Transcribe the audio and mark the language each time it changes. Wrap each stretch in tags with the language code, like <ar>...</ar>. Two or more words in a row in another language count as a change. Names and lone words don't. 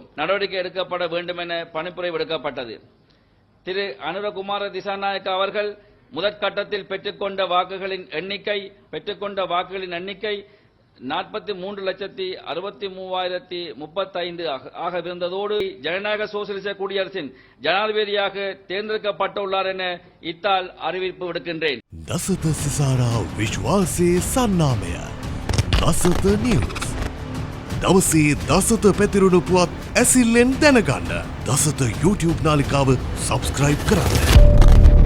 <ta>நடவடிக்கை எடுக்கப்பட வேண்டும் என பணிப்புரை விடுக்கப்பட்டது. திரு அனுரகுமார திசாநாயக்க அவர்கள் முதற்கட்டத்தில் பெற்றுக்கொண்ட வாக்குகளின் எண்ணிக்கை 43,63,35 ஆகவிருந்ததோடு ஜனநாயக சோசியலிச குடியரசின் ஜனாதிபதியாக தேர்ந்தெடுக்கப்பட்டுள்ளார் என இத்தால் அறிவிப்பு விடுக்கின்றேன்.</ta> <si>දසත සිසාරා විශ්වාසයේ සන්නාමය දසත නිවුස් දවසේ දසත පැතිරුණු පුවත් ඇසිල්ලෙන් දැනගන්න දසත YouTube නාලිකාව සබස්ක්‍රයිබ් කරන්න.</si>